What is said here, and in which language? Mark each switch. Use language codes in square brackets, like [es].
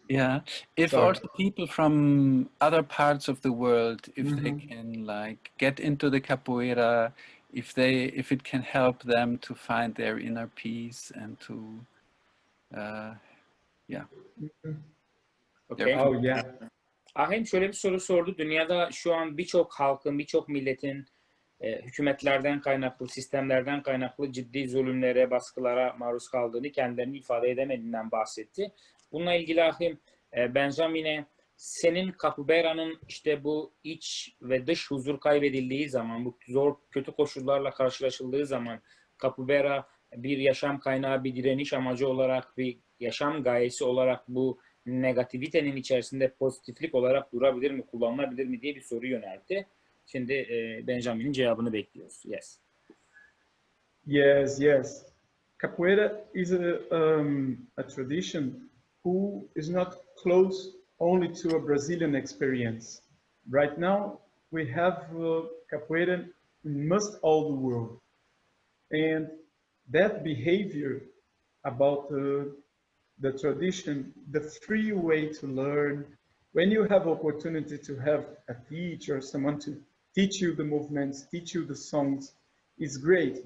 [en] Yeah, if Sorry. also people from other parts of the world, if they Mhm. can like get into the capoeira, if it can help them to find their inner peace and to, yeah. Okay. Oh yeah. [tr] Ahim şöyle bir soru sordu. Dünyada şu an birçok halkın, birçok milletin hükümetlerden kaynaklı, sistemlerden kaynaklı ciddi zulümlere, baskılara maruz kaldığını, kendilerini ifade edemediğinden bahsetti. Bununla ilgili Ahim, Benjamin'e senin Capoeira'nın işte bu iç ve dış huzur kaybedildiği zaman, bu zor, kötü koşullarla karşılaşıldığı zaman Capoeira bir yaşam kaynağı, bir direniş amacı olarak, bir yaşam gayesi olarak bu negativitenin içerisinde pozitiflik olarak durabilir mi, kullanılabilir mi diye bir soru yöneltti. Şimdi Benjamin'in cevabını bekliyoruz. [en] Yes. Yes. Capoeira is a tradition who is not close only to a Brazilian experience. Right now, we have capoeira in most all the world. And that behavior about the tradition, the free way to learn, when you have opportunity to have a teacher, someone to teach you the movements, teach you the songs, is great.